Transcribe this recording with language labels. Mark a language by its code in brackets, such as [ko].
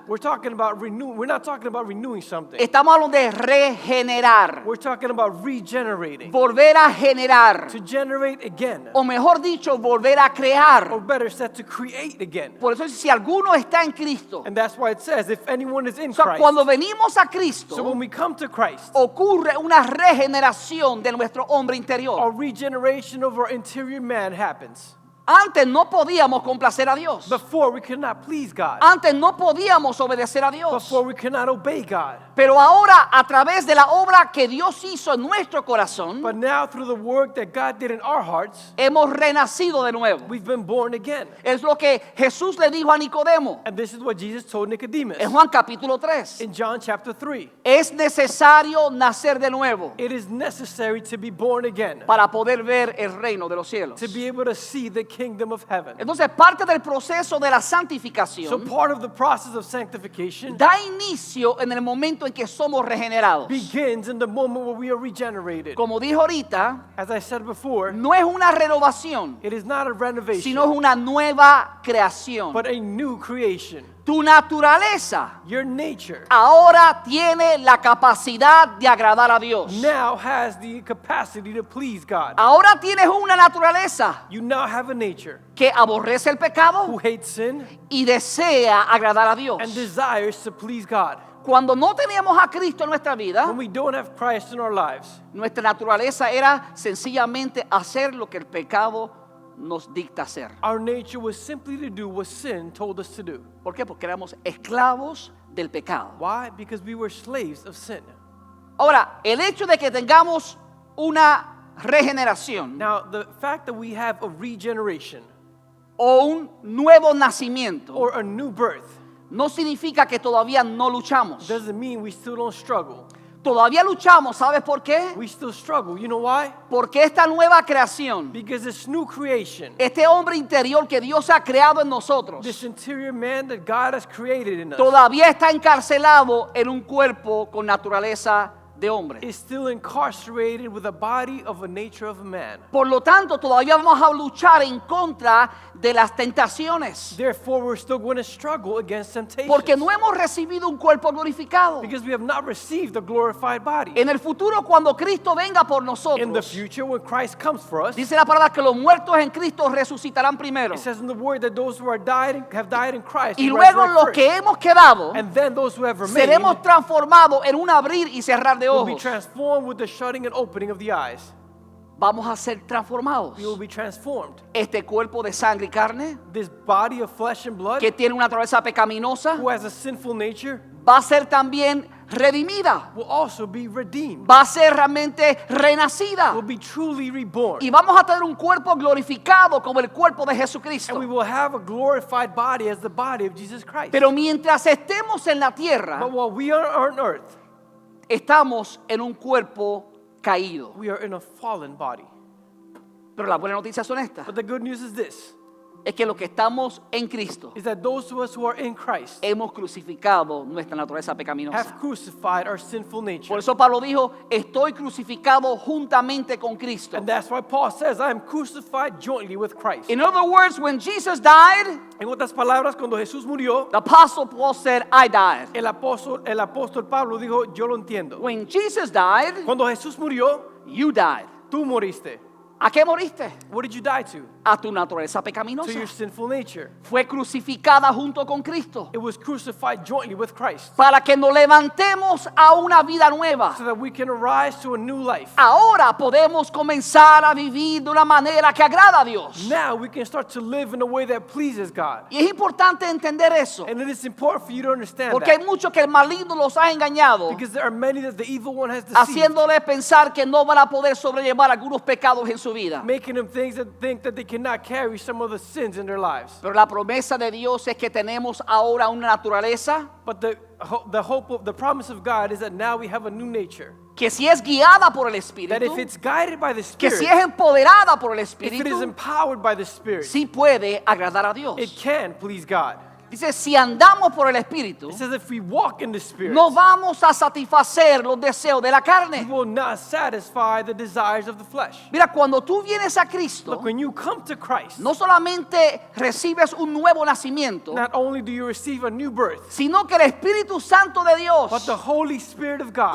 [en] we're talking about we're not talking about renewing something. [es] estamos hablando de regenerar, [en] We're talking about regenerating. [es] volver a generar, [en] To generate again. [es] o mejor dicho, volver a [en] Or [es] crear. [en] better said, to create again. [es] Por eso, si alguno está en Cristo, [en] And that's why it says, if anyone is in [es] o sea, [en] Christ. [es] cuando venimos a [en] So [es] Cristo, [en] when we come to Christ, [es] ocurre una regeneración de nuestro hombre [en] a [es] interior. [en] regeneration of our interior man happens. [es] Antes no podíamos complacer a Dios. [en] Before we could not please God. [es] Antes no podíamos obedecer a Dios. [en] Before we could not obey God. [es] Pero ahora, a través de la obra que Dios hizo en nuestro corazón, [en] But now through the work that God did in our hearts, [es] hemos renacido de nuevo. [en] we've been born again. [es] Es lo que Jesús le dijo a Nicodemo [en] And this is what Jesus told Nicodemus [es] en Juan capítulo 3. [en] in John chapter 3. [es] Es necesario nacer de nuevo [en] It is necessary to be born again [es] para poder ver el reino de los cielos. [en] to be able to see the kingdom of heaven. [es] Entonces, parte del proceso de la [en] So [es] santificación [en] part of the process of sanctification [es] da inicio en el momento en que somos regenerados. [en] begins in the moment where we are regenerated. [es] Como dijo ahorita, [en] As I said before, [es] no es una renovación, [en] it is not a renovation, [es] sino es una nueva creación. [en] but a new creation. [es] Tu naturaleza [en] Your nature [es] ahora tiene la capacidad de agradar a Dios. [en] now has the capacity to please God. [es] Ahora tienes una naturaleza [en] You now have a nature [es] que aborrece el [en] who [es] pecado [en] hates sin [es] y desea agradar a Dios. [en] and desires to please God. [es] Cuando no teníamos a Cristo en nuestra vida, [en] When we don't have Christ in our lives, [es] nuestra naturaleza era sencillamente hacer lo que el pecado nos dicta hacer. [en] our nature was simply to do what sin told us to do. [es] ¿Por qué? Porque éramos esclavos del pecado. [en] Why? Because we were slaves of sin. [es] Ahora, el hecho de que tengamos una regeneración [en] Now, the fact that we have a regeneration [es] o un nuevo nacimiento [en] or a new birth [es] no significa que todavía no luchamos. [en] doesn't mean we still don't struggle. [es] Todavía luchamos, ¿sabes por qué? [en] We still struggle. You know why? [es] Porque esta nueva creación, [en] Because this new creation, [es] este hombre interior que Dios ha creado en nosotros, [en] this interior man that God has created in us, [es] todavía está encarcelado en un cuerpo con naturaleza de hombre. [en] is still incarcerated with a body of a nature of a man. [es] Por lo tanto, todavía vamos a luchar en contra de las tentaciones. [en] Therefore, we're still going to struggle against temptation. [es] Porque no hemos recibido un cuerpo glorificado. [en] Because we have not received a glorified body. [es] En el futuro, cuando Cristo venga por [en] In the [es] nosotros, [en] future, when Christ comes for us, [es] dice la palabra que los muertos en Cristo resucitarán primero. [en] it says in the word that those who are have died in Christ [es] Y [en] will [es] luego [en] resurrect [es] los [en] first. [es] que hemos quedado [en] And then those who have remained [es] seremos transformados en un abrir y cerrar de [en] will be [es] ojos. [en] transformed with the shutting and opening of the eyes. [es] vamos a ser transformados. [en] We will be transformed. [es] Este cuerpo de sangre y carne, [en] This body of flesh and blood, [es] que tiene una naturaleza pecaminosa, [en] who has a sinful nature, [es] va a ser también redimida. [en] will also be redeemed. [es] Va a ser realmente renacida. [en] Will be truly reborn. [es] Y vamos a tener un cuerpo glorificado como el cuerpo de Jesucristo. [en] And we will have a glorified body as the body of Jesus Christ. [es] Pero mientras estemos en la tierra, [en] But while we are on earth, [es] estamos en un cuerpo caído. [en] we are in a fallen body. [es] Pero las buenas noticias son estas. [en] But the good news is this, [es] Es que los que estamos en Cristo [en] is that those of us who are in Christ [es] hemos crucificado nuestra naturaleza pecaminosa. [en] have crucified our sinful nature. [es] Por eso Pablo dijo, estoy crucificado juntamente con Cristo. [en] And that's why Paul says, I am crucified jointly with Christ. In other words, when Jesus died, [es] En otras palabras, cuando Jesús murió, [en] the apostle Paul said, I died. [es] el apóstol Pablo dijo, yo lo entiendo. [en] When Jesus died, [es] Cuando Jesús murió, [en] you died. [es] tú moriste. ¿A qué moriste? [en] What did you die to? [es] A tu naturaleza [en] To [es] pecaminosa. [en] your sinful nature. [es] Fue crucificada junto con Cristo [en] It was crucified jointly with Christ [es] para que nos levantemos a una vida nueva. [en] so that we can arise to a new life. [es] Ahora podemos comenzar a vivir de una manera que agrada a Dios. [en] Now we can start to live in a way that pleases God. [es] Y es importante entender eso, [en] And it is important for you to understand [es] porque hay [en] that. [es] muchos que el maligno los ha engañado, [en] Because there are many that the evil one has deceived, [es] haciéndoles pensar que no van a poder sobrellevar algunos pecados en su vida. [en] making them think that they cannot carry some of the sins in their lives. [es] Pero la promesa de Dios es que tenemos ahora una naturaleza [en] But the promise of God is that now we have a new nature. [es] que si es guiada por el [en] That if [es] Espíritu, [en] it's guided by the [es] que [en] Spirit, [es] si es empoderada por el [en] if it is [es] Espíritu, [en] empowered by the Spirit, [es] sí puede agradar a Dios. [en] it can please God. [es] Dice, si andamos por el Espíritu, [en] It says if we walk in the Spirit, [es] no vamos a satisfacer los deseos de la [en] we [es] carne. [en] will not satisfy the desires of the flesh. [es] Mira, cuando tú vienes a Cristo, [en] Look, when you come to Christ, [es] no solamente recibes un nuevo nacimiento, [en] not only do you receive a new birth, [es] sino que el Espíritu Santo de Dios [en] but the Holy Spirit of God